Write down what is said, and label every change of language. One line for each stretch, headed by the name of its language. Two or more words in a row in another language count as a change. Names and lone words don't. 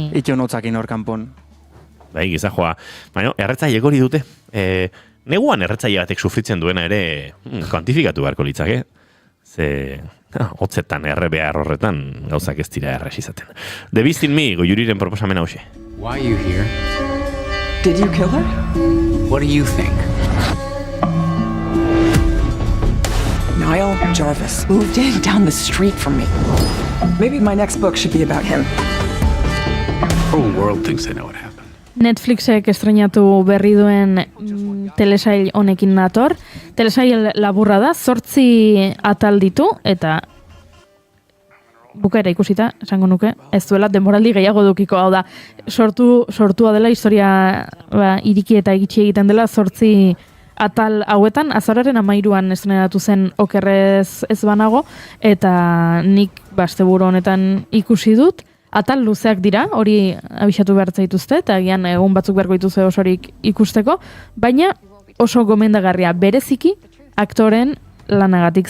Basque: Itxo notzakin hor kanpon. Bai, gizajoa. Baina, erretzaile gori dute. Neguan erretzaile batek sufritzen duena ere kuantifikatu beharko litzake. Hotzetan, behar horretan, gauzak ez dira erres izaten. The Beast in Me, Goiuriren proposamena hoxe.
English: Why are you here? Did you kill her? What do you think? Niall Jarvis moved in down the street from me. Maybe my next book should be about him. The whole world thinks they know what happened.
Basque: Netflixek estrenatu berri duen telesail honekin nator. Telesail laburra da, 8 atal ditu, eta bukaera ikusita, esango nuke, ez duela denboraldi gehiago dukiko, hau da, sortua dela historia iriki eta egitxi egiten dela 8 atal hauetan, azararen 13an estrenatu zen okerrez ez banago, eta nik asteburu honetan ikusi dut, atal luzeak dira, hori abixatu behar zaituzte, eta agian egun batzuk beharko dituzte osorik ikusteko, baina oso gomendagarria bereziki aktoren lanagatik.